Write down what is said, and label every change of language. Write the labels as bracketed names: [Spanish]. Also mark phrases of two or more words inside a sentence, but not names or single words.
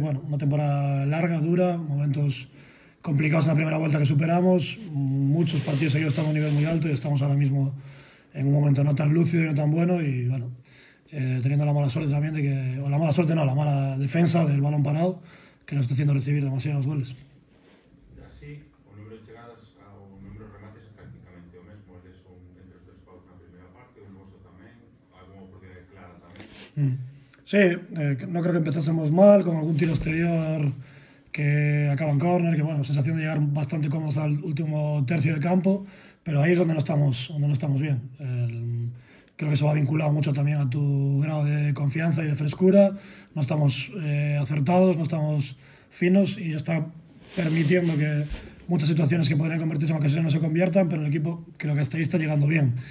[Spanish] Bueno, una temporada larga, dura, momentos complicados en la primera vuelta que superamos, muchos partidos seguidos estamos a un nivel muy alto y estamos ahora mismo en un momento no tan lúcido y no tan bueno y bueno, teniendo la mala suerte también de que, o la mala suerte no, la mala defensa del balón parado que nos está haciendo recibir demasiados goles. Así, [Galician] o número de chegadas ao número de remates é prácticamente o mesmo. Eles son entre os tres paus na primeira parte, un vosso tamén, algunha oportunidade clara tamén. [Spanish] Sí, no creo que empezásemos mal, con algún tiro exterior que acaba en córner, que bueno, sensación de llegar bastante cómodos al último tercio de campo, pero ahí es donde no estamos bien. Creo que eso va vinculado mucho también a tu grado de confianza y de frescura. No estamos acertados, no estamos finos y está permitiendo que muchas situaciones que podrían convertirse en ocasiones no se conviertan, pero el equipo creo que hasta ahí está llegando bien.